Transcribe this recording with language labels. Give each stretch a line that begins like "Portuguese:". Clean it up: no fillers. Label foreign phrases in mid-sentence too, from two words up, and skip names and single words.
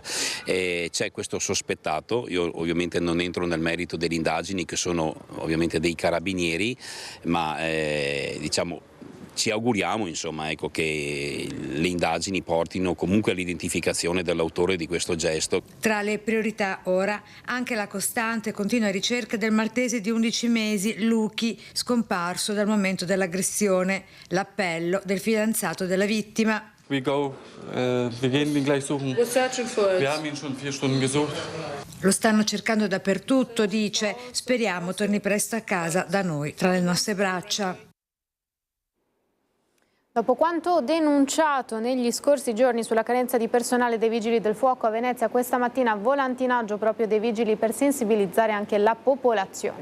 Italian: C'è questo sospettato, io ovviamente non entro nel merito delle indagini che sono ovviamente dei carabinieri, ma diciamo ci auguriamo, insomma, ecco, che le indagini portino comunque all'identificazione dell'autore di questo gesto. Tra le priorità ora anche la costante e continua ricerca del maltese di 11 mesi, Luchi, scomparso dal momento dell'aggressione, l'appello del fidanzato della vittima.
German: We gehen ihn gleich suchen.
English: We're searching for it.
German: Wir haben ihn schon 4 Stunden gesucht.
Italian: Lo stanno cercando dappertutto, dice, speriamo torni presto a casa da noi, tra le nostre braccia. Dopo quanto denunciato negli scorsi giorni sulla carenza di personale dei Vigili del Fuoco a Venezia, questa mattina volantinaggio proprio dei Vigili per sensibilizzare anche la popolazione.